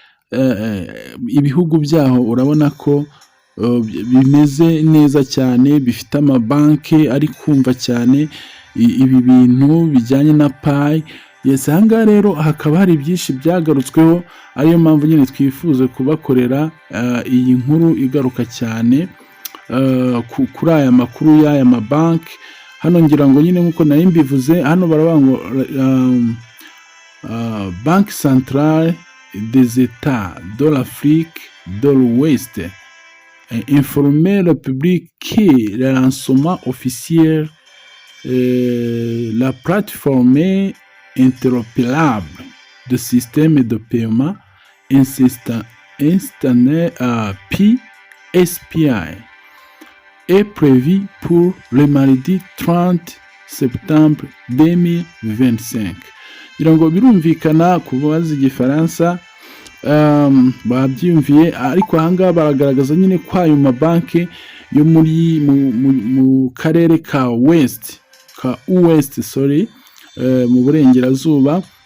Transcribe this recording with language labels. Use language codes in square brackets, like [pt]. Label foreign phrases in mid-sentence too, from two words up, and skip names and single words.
[rw] ibihugu byaho urabona ko bimeze neza cyane, bifite amabanki ari kumva cyane ibi bintu bijyanye na Pi. Aha ngaha rero hakaba hari byinshi byagarutsweho, ariyo mpamvu nyine twifuza kubakorera iyi nkuru igaruka cyane kuri aya makuru y'aya mabanki. Hano ngira ngo nyine nk'uko nari mbivuze, hano baravuga ngo [fr] Banque Centrale des États de l'Afrique de l'Ouest informer le public que le lancement officiel la plateforme interopérable de système de paiement instantané Pi SPI est prévu pour le mardi 30 septembre 2025. [rw] Ngira ngo birumvikana ku bazi igifaransa babyumviye, ariko ahangaha baragaragaza nyine ko ayo mabanki yo muri mu karere ka West mu burengerazuba